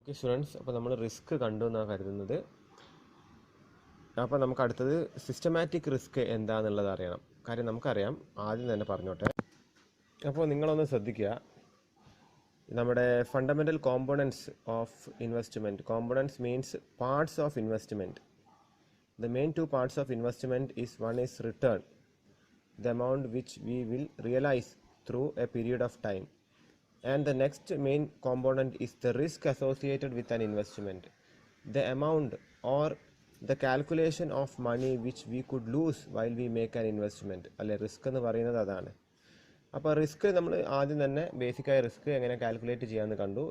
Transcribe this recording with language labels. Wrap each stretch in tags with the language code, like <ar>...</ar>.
<ml>Okay students, അപ്പോൾ നമ്മൾ risk കണ്ടു എന്നാണ് കരുതുന്നത്. അപ്പോൾ നമുക്ക് അടുത്തത് സിസ്റ്റമാറ്റിക് റിസ്ക് എന്താണെന്നുള്ളത് അറിയണം. കാര്യം നമുക്കറിയാം, ആദ്യം തന്നെ പറഞ്ഞോട്ടെ. അപ്പോൾ നിങ്ങളൊന്ന് ശ്രദ്ധിക്കുക, നമ്മുടെ</ml> <en>Fundamental components of investment. Components means parts of investment. The main two parts of investment is one is return, the amount which we will realize through a period of time, and the next main component is the risk associated with an investment, the amount or the calculation of money which we could lose while we make an investment.</en> <ml>അല്ലെ, risk എന്ന് പറയുന്നത് അതാണ്. അപ്പോൾ risk നമ്മൾ ആദ്യം തന്നെ ബേസിക്കായ risk എങ്ങനെ calculate ചെയ്യാമെന്ന് കണ്ടു.</ml>